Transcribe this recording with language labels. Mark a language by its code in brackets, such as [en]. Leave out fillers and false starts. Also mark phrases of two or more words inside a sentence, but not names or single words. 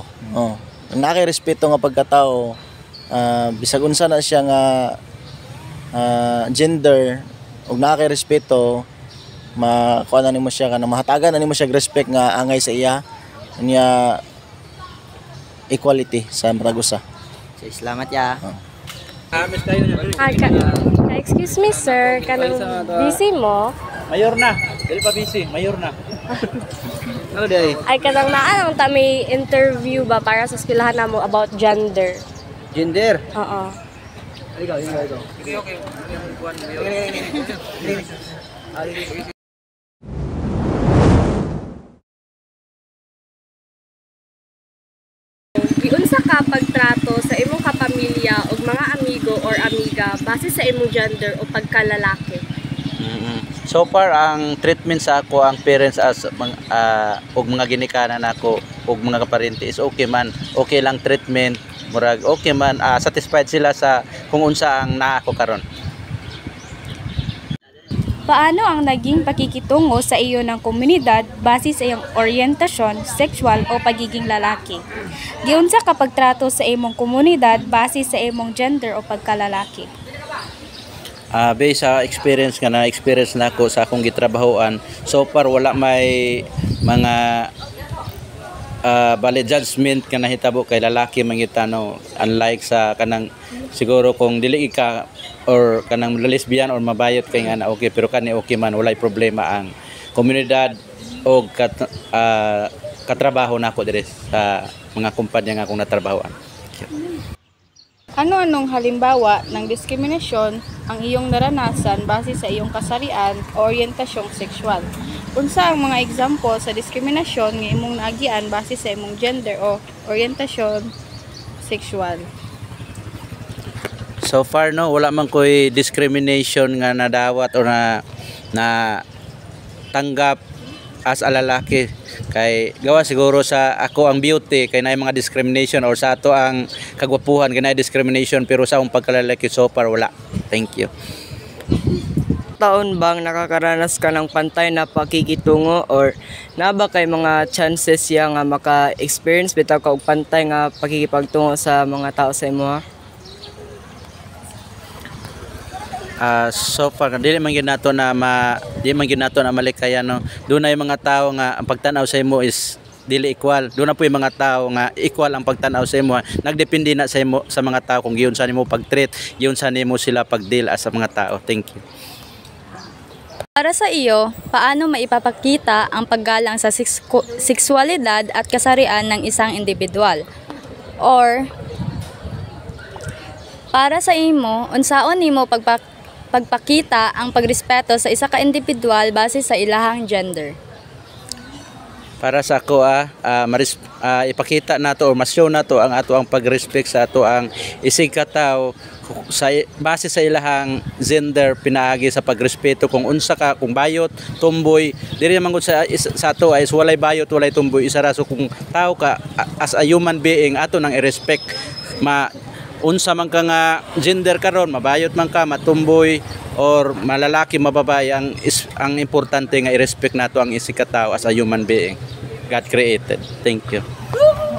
[ceb] Nakay respeto nga pagkatao, bisag unsa na siya nga gender, ug nakay respeto, makuha na nimo siya kana mahatagan na nimo siya respect nga angay sa iya, unya equality sa maragusa. Salamat ya. Excuse me sir, kanang busy mo? Mayor na, dili pa busy, mayor na. Ano di ay? Ay kanang naa ta may interview ba para sa eskwelahan namo about gender. Gender. Oo. Ikaw. Giunsa ka pagtrato sa imong kapamilya ug mga amigo or amiga base sa imong gender o pagkalalaki? [en] So far [ceb] ang treatment sa ako ang parents as og mga ginikanan nako og mga kaparente is okay man. Okay lang treatment, murag okay man, satisfied sila sa kung unsa ang naa ko karon. [tl] Paano ang naging pakikitungo sa iyo ng komunidad base sa iyong oryentasyon, sexual o pagiging lalaki? [ceb] Giunsa ka pagtrato sa imong komunidad base sa imong gender o pagkalalaki? Based sa experience nga na-experience na ako sa akong gitrabahoan, [en] so far [ceb] wala may mga valid judgment ka nahitabo kay lalaki mangitano, unlike sa kanang siguro kung dili ka or kanang lesbian or mabayot kay nga na okay pero kani okay man, walay problema ang komunidad o katrabaho nako dire sa mga kumpanya nga akong natrabahoan. [tl] Ano-anong halimbawa ng diskriminasyon ang iyong naranasan base sa iyong kasarian o oryentasyong sexual? [ceb] Unsa ang mga example sa diskriminasyon nga imong naagian base sa imong gender o oryentasyon sexual? [en] So far no, [ceb] wala man ko'y discrimination nga nadawat o na tanggap [en] as a [ceb] lalaki. Kay gawa siguro sa ako ang beauty kay naay mga discrimination or sa ato ang kagwapuhan kay naay discrimination pero sa akong pagkalalaki [en] so far [ceb] wala. [en] Thank you. [tl] Taon bang nakakaranas ka ng pantay na pakikitungo [ceb] or na ba kay mga chances ya nga maka-experience bitaw ka og pantay nga pakikipagtungo sa mga tao sa imuha? [en] So far [ceb] dili man gyud nato na di man gyud nato na malikaya no. Doon na yung mga tao nga ang pagtanaw sa imo is dili equal. Doon na po yung mga tao nga equal ang pagtanaw sa imo. Nagdepende na sa imo sa mga tao kung giyon sa nimo pag-treat, giyon sa nimo sila pag-deal as sa mga tao. [en] Thank you. [tl] Para sa iyo, paano maipapakita ang paggalang sa sexualidad at kasarian ng isang individual? [ceb] Or para sa imo, unsaon nimo pagpakita ang pagrespeto sa isa ka individual base sa ilahang gender? Para sa ako ipakita nato o mas-show nato ang ato ang pag-respect sa ato ang isig ka tawo sa base sa ilahang gender pinaagi sa pagrespeto kung unsa ka kung bayot tumboy diri man gud sa ato ay walay bayot walay tumboy isa ra so kung tao ka [en] as a human being [ceb] ato nang i-respect unsa man ka nga gender karon mabayot man ka matumboy or malalaki mababae ang importante nga i-respect nato ang isig ka tawo [en] as a human being God created. Thank you.